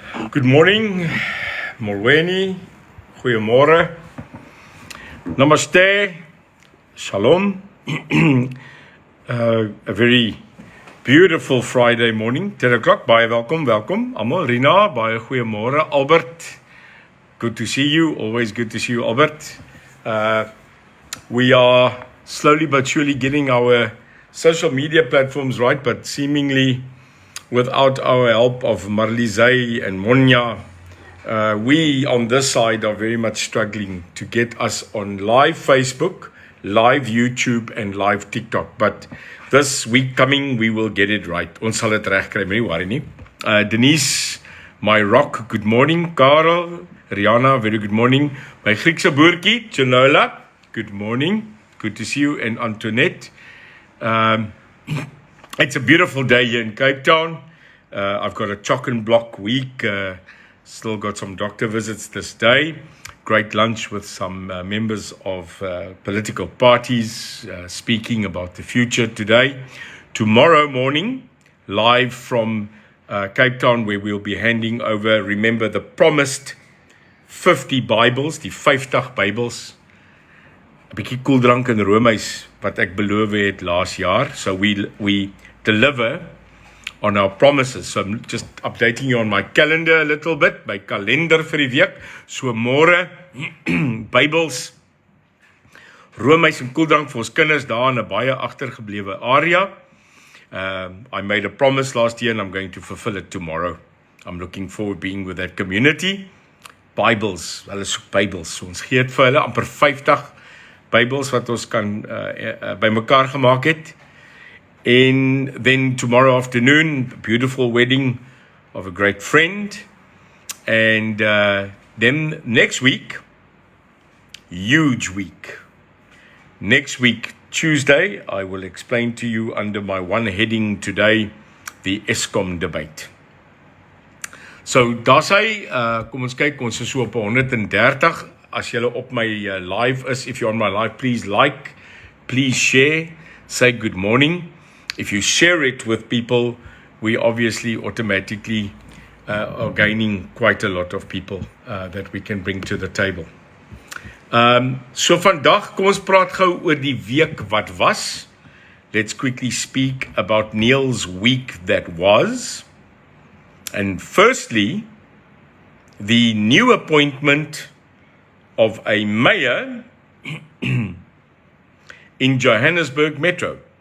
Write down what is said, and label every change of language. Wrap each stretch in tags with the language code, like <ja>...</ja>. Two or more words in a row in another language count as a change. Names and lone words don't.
<en>Good morning, Morweni, goeiemorgen, namaste, shalom. A very beautiful Friday morning, 10 o'clock,</en> <af>baie welkom, almal, Rina, baie goeiemorgen, Albert,</af> <en>good to see you, always good to see you, Albert. We are slowly but surely getting our social media platforms right, but seemingly without our help of Marlize and Monya, we on this side are very much struggling to get us on live Facebook, live YouTube and live TikTok. But this week coming, we will get it right.</en> <af>Ons sal het reg kry, moenie worry nie.</af> <en>Denise, my rock, good morning. Karel, Rihanna, very good morning.</en> <af>My Griekse boertjie, Chanola,</af> <en>good morning. Good to see you. And Antoinette. It's a beautiful day here in Cape Town. I've got a chock and block week. Still got some doctor visits this day. Great lunch with some members of political parties speaking about the future today. Tomorrow morning, live from Cape Town, where we'll be handing over, remember, the promised 50 Bibles,</en> <af>die 50 Bybels. 'n bietjie koeldrank en roomys wat ek beloof het laas jaar.</af> <en>So we deliver on our promises. So I'm just updating you on my calendar a little bit,</en> <af>my kalender vir die week. So môre Bybels, roomys en koeldrank vir ons kinders daar in 'n baie agtergeblewe area.</af> <en>I made a promise last year and I'm going to fulfill it tomorrow. I'm looking forward to being with that community. Bibles,</en> <af>hulle soek Bybels. So ons gee dit vir hulle amper 50 Bybels wat ons kan bymekaar gemaak het.</af> <en>And then tomorrow afternoon, beautiful wedding of a great friend. And then next week, huge week. Next week, Tuesday, I will explain to you under my one heading today, the Eskom debate. So,</en> <af>daar's hy, kom ons kyk, ons is so op 130. As julle op my live is,</af> <en>if you're on my live, please like, please share, say good morning. If you share it with people, we obviously automatically are gaining quite a lot of people that we can bring to the table.</en> <af>So vandag, kom ons praat gou oor die week wat was.</af> <en>Let's quickly speak about Neil's week that was. And firstly, the new appointment of a mayor in Johannesburg Metro.</en>